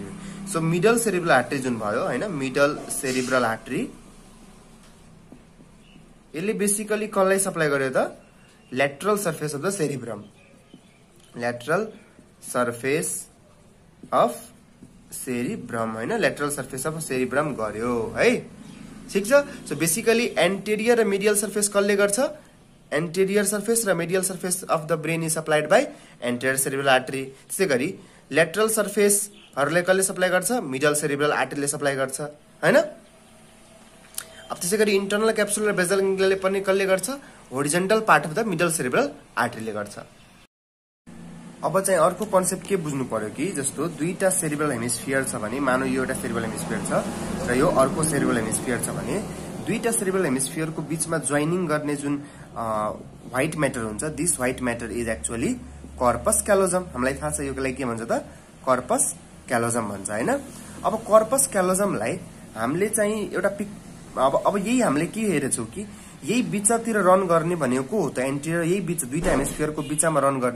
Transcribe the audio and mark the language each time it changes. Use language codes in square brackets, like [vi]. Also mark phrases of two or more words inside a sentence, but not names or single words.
[en] So middle cerebral artery [ne] जुन भयो हैन [en] middle cerebral artery [ne] यसले बेसिकली कसलाई सप्लाई गर्यो त [en] lateral surface of the cerebrum. lateral surface of cerebrum [ne] हैन [en] lateral surface of cerebrum [ne] गर्यो है. ठीक छ. [en] So basically anterior र medial surface [ne] कसले गर्छ [en] anterior surface र medial surface of the brain is supplied by anterior cerebral artery. [ne] त्यसैगरी [en] lateral surface [ne] हरुले कसले सप्लाई गर्छ [en] middle cerebral artery [ne] ले सप्लाई गर्छ हैन. अब त्यसैगरी [en] internal capsule [ne] र [en] basal ganglia [ne] ले पनि कसले गर्छ [en] horizontal part of the middle cerebral artery [ne] ले गर्छ. अब चाहिँ अर्को कन्सेप्ट के बुझ्नु पर्यो कि जस्तो दुईटा [en] cerebral hemisphere [ne] छ भने मानौ यो एउटा [en] cerebral hemisphere [ne] छ र यो अर्को [en] cerebral hemisphere [ne] छ भने दुईटा [en] cerebral hemisphere [ne] को बीचमा जोइनिङ गर्ने जुन [en] white matter [ne] हुन्छ [en] this white matter is actually corpus callosum. [ne] हामीलाई थाहा छ योको लागि के भन्छ त [en] corpus callosum [ne] भन्छ हैन. अब [en] corpus callosumलाई [ne] हामीले चाहिँ एउटा अब यही हामीले के हेरेछौ कि यही बिचतिर रन गर्ने भनेको हो त एन्टेरियर यही बिच दुईटा हेमिस्फियरको बिचमा रन गर्ने.